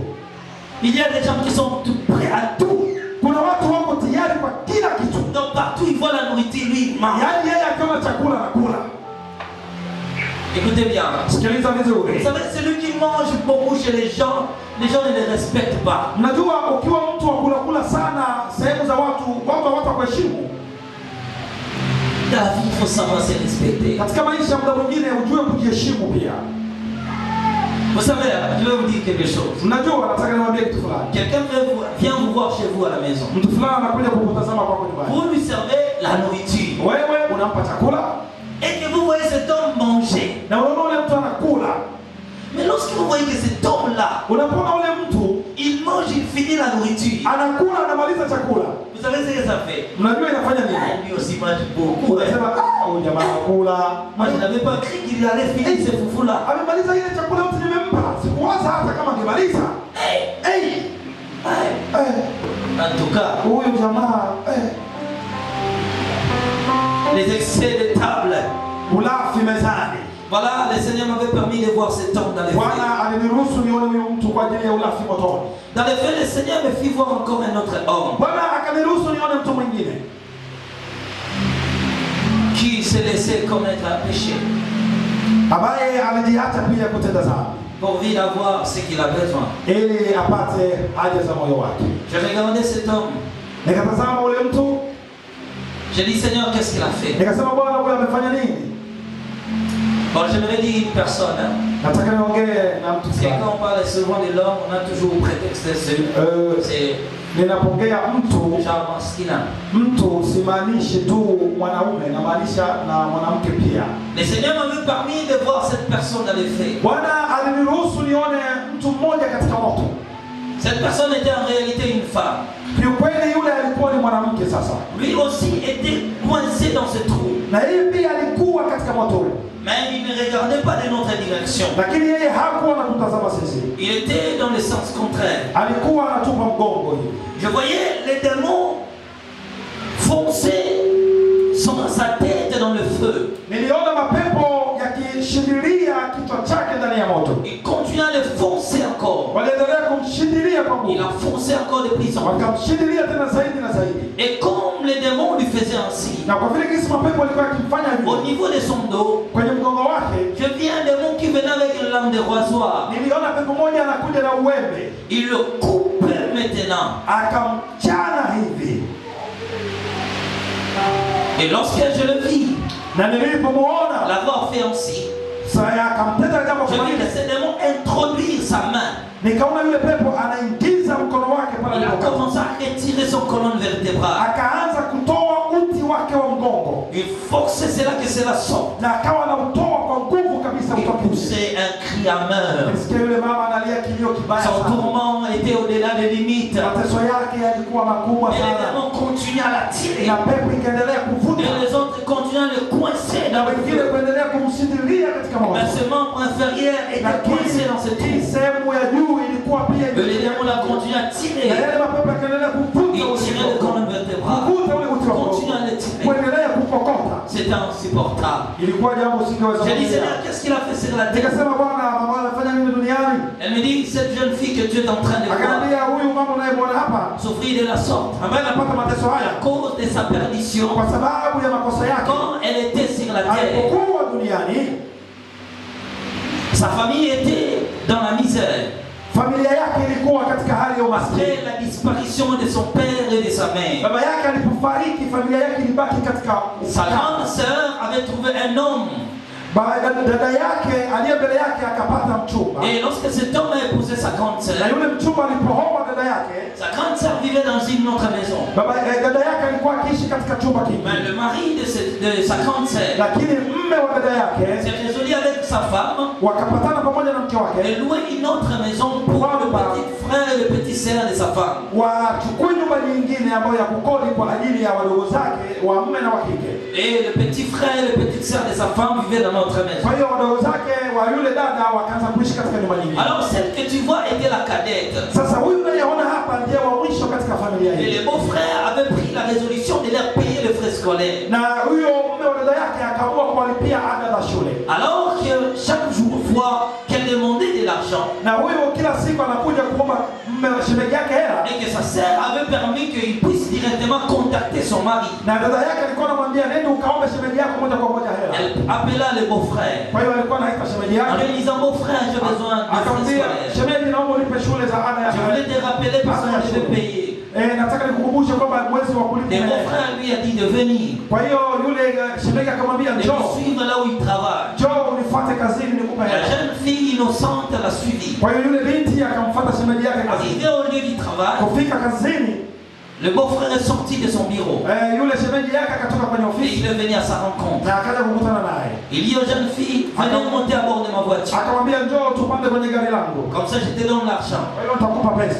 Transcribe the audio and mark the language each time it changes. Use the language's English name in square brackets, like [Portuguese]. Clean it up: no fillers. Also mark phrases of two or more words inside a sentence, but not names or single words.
[French] Il y a des gens qui sont tout prêts à tout. [Swahili] Kuna watu wako tayari kwa kila kitu, [French] Donc partout ils voient la nourriture, lui il mange. [Swahili] yaani yeye akiona chakula anakula. [French] Écoutez bien. [Swahili] Sikiliza [French] Vous [Swahili] vizuri. [French] savez, celui qui mange beaucoup chez les gens ne les respectent pas. [Swahili] Mnajua ukiwa mtu wa kula sana sehemu za watu hawatakuheshimu. [French] Dans la vie, il faut savoir se respecter. [Swahili] Katika maisha muda mwingine ujue kujiheshimu pia. [French] Vous savez, je vais vous dire quelque chose. [Swahili] Mnajua nataka niwaambie kitu fulani. [French] Quelqu'un vient vous voir chez vous à la maison. [Swahili] Mtu fulani anakuja kukutazama kwako nyumbani. [French] Vous lui servez la nourriture. [Swahili] Wewe unampa chakula [French] Et que vous voyez cet homme manger. [Swahili] na unaona ule mtu anakula. [French] Mais lorsque vous voyez que cet homme-là, [Swahili] Unapoona ule mtu [French] il mange, il finit la nourriture. [Swahili] anakula anamaliza chakula. [French] Vous savez ce que ça fait? [Swahili] Mnajua inafanya Ah, nini? [French] lui aussi mange beaucoup. Hein. [Swahili] Unasema huyu jamaa anakula. [French] Moi, je n'avais pas cru qu'il allait finir ce foufou-là. [Swahili] Amemaliza ile chakula yote nimempa. Sikuwaza hata kama angemaliza. Hey, Hey! [French] hey. En tout cas, [Swahili] Huyu jamaa [French] les excès de table. [Swahili] ulafi mezani. [French] Voilà, le Seigneur m'avait permis de voir cet homme dans les faits. [Swahili] Bwana aliniruhusu nione huyu mtu kwa ajili ya ulafi motoni. [French] Dans les faits, le Seigneur me fit voir encore un autre homme [Swahili] Bwana akaniruhusu nione mtu mwingine [French] qui se laissait commettre un péché [Swahili] ambaye alijiacha pia kutenda dhambi [French] pour vivre avoir ce qu'il a besoin. [Swahili] ili apate haja za moyo wake. [French] J'ai regardé cet homme. [Swahili] Nikatazama ule mtu, [French] J'ai dit, Seigneur, qu'est-ce qu'il a fait? [Swahili] nikasema Bwana, huyu amefanya nini? [French] Bon, j'aimerais dire une personne. Hein. [Swahili] Nataka niongee na mtu [French] Parce que [Swahili] fulani. [French] quand on parle souvent de l'homme, on a toujours un prétexte c'est [Swahili] Ninapongea mtu, [French] genre masculin. [Swahili] mtu simaanishi tu mwanaume, namaanisha na mwanamke pia. [French] Le Seigneur m'avait permis de voir cette personne dans les faits. [Swahili] Bwana aliniruhusu nione mtu mmoja katika moto. [French] Cette personne était en réalité une femme. [Swahili] Kiukweli yule alikuwa ni mwanamke sasa. [French] Lui aussi était coincé dans ce trou. [Swahili] Na yeye pia alikuwa katika moto ule. [French] Mais il ne regardait pas de notre direction. [Swahili] Lakini yeye hakuwa anatutazama sisi. [French] Il était dans le sens contraire. [Swahili] Alikuwa anatupa mgongo hivi. [French] Je voyais les démons foncer sa tête dans le feu. [Swahili] Niliona mapepo yakishindilia kichwa chake ndani ya moto. [French] Il continuait à le foncer encore. [Swahili] Waliendelea kumshindilia kwa [French] Il [Swahili] nguvu. [French] a foncé encore de plus en plus. [Swahili] Wakamshindilia tena zaidi na zaidi. [French] Et comme les démons lui faisaient ainsi, [Swahili] Na kwa vile kisi mapepo alikuwa yakimfanya [French] au [Swahili] hivyo [French] niveau de son dos, [Swahili] kwenye mgongo wake, [French] je vis un démon qui venait avec une lame de rasoir. [Swahili] niliona pepo moja anakuja na uwembe, [French] Il le coupe maintenant. [Swahili] akamchana hivi. [French] Et lorsque je le vis, [Swahili] Na nilipomuona [French] l'avoir fait ainsi, [Swahili] sasa akamtenda jambo [French] je vis [Swahili] fulani, [French] que ce démon introduire sa main. [Swahili] nikaona yule pepo anaingiza mkono wake pale [French] Il a [Swahili] alipokuwa. [French] commencé à retirer son colonne vertébrale. [Swahili] Akaanza kutoa uti wake wa mgongo [French] Il forçait cela que cela sorte. [Swahili] na akawa anautoa kwa nguvu kabisa [French] Il [Swahili] kutoka nje. [French] poussait un cri amer. [Swahili] Nisikia yule mama analia kilio kibaya [French] Son [Swahili] sana. [French] tourment était au-delà des limites. [Swahili] Mateso yake yalikuwa makubwa [French] Et les [Swahili] sana, [French] démons continuaient à l'attirer. [Swahili] na pepo ikaendelea kuvuta [French] Et les autres continuaient à le coincer [Swahili] na [French] dans le [Swahili] wengine [French] feu. [Swahili] kuendelea kumshindilia katika moto. [French] Mais ce membre inférieur était coincé dans ce [Swahili] Hii [French] trou. [Swahili] sehemu ya juu ilikuwa pia [French] Et les démons la continuaient à [Swahili] na [French] tirer. [Swahili] yale mapepo yakaendelea kuvuta [French] Ils tiraient le colonne vertébrale. [Swahili] kuvuta ule uti wa mgongo, [French] Continuaient à le tirer. [Swahili] kuendelea kupokota. [French] C'était insupportable. [Swahili] Ilikuwa jambo usingeweza [French] J'ai dit, [Swahili] kufikiria. [French] Seigneur, qu'est-ce qu'il a fait sur la terre? [Swahili] Nikasema, Bwana, mama anafanya nini duniani? [French] Elle me dit, cette jeune fille que Dieu est en train de voir [Swahili] Akaniambia, huyu mama unayemwona hapa [French] souffrir de la sorte [Swahili] ambaye anapata mateso [French] à [Swahili] haya [French] cause de sa perdition. [Swahili] kwa sababu ya makosa yake, [French] Quand elle était sur la terre, [Swahili] alipokuwa duniani, [French] sa famille était dans la misère. [Swahili] familia yake ilikuwa katika hali ya umaskini. [French] Après la disparition de son père et de sa mère, [Swahili] Baba yake alipofariki, familia yake ilibaki katika [French] sa grande sœur avait trouvé un homme. [Swahili] Dada yake aliye mbele yake akapata mchumba. [French] Et lorsque cet homme a épousé sa grande sœur, [Swahili] Na yule mchumba alipohoa dada yake, [French] sa grande sœur vivait dans une autre maison. [Swahili] dada yake alikuwa akiishi katika chumba [French] Mais [Swahili] kingine. [French] le mari de sa grande sœur [Swahili] Lakini mme wa dada yake [French] s'est résolu avec sa femme [Swahili] wakapatana pamoja na mke [French] de [Swahili] wake [French] louer une autre maison pour le petit frère et le petit sœur de sa femme. [Swahili] wachukue nyumba nyingine ambayo ya kukodi kwa ajili ya wadogo zake wa mme na wa kike. [French] Et le petit frère et le petite sœur de sa femme vivaient dans notre maison. [Swahili] Kwa hiyo wadogo zake wa yule dada wakaanza kuishi katika nyumba nyingine. [French] Alors celle que tu vois était la cadette. [Swahili] Sasa huyu unayeona hapa ndiye wa mwisho katika familia [French] Et [Swahili] hii. [French] les beaux-frères avaient pris la résolution de leur payer les frais scolaires. [Swahili] Na huyo mume wa dada yake akaamua kuwalipia ada za shule. [French] Alors que chaque jour, fois qu'elle demandait de l'argent, [Swahili] Na huyo kila siku anakuja kuomba mume wa shemeji yake hela. [French] et que sa sœur avait permis qu'il puisse directement contacter son mari, [Swahili] Na dada yake alikuwa anamwambia nenda ukaombe shemeji yako moja kwa moja hela. [French] elle appela les beaux-frères. [Swahili] Kwa hiyo alikuwa anaita shemeji [French] En [Swahili] yake. [French] lui disant, beau-frère, j'ai besoin de frais [Swahili] Akamwambia [French] scolaires. [Swahili] shemeji, naomba ulipe shule za ada ya [French] Je voulais te rappeler parce que je vais payer. [Swahili] nataka nikukumbushe kwamba mwezi wa kulipa. [French] Les beaux-frères lui a dit de venir, [Swahili] Kwa hiyo yule shemeji akamwambia [French] de [Swahili] njoo. [French] le suivre là où il travaille. [Swahili] Njoo unifuate kazini nikupe [French] La [Swahili] hela. [French] jeune fille innocente l'a suivi. [Swahili] Kwa hiyo yule binti akamfuata shemeji yake kazini. [French] Arrivé au lieu du travail, [Swahili] Kufika kazini, [French] le beau-frère est sorti de son bureau [Swahili] yule shemeji yake akatoka kwenye [French] et [Swahili] ofisi [French] il est venu à sa rencontre. [Swahili] na akaja kukutana naye. [French] Il dit aux jeunes filles, venez monter à bord de ma voiture. [Swahili] Akamwambia njoo tupande kwenye gari langu. [French] Comme ça, je te donne l'argent. [Swahili] Kwa hiyo nitakupa pesa.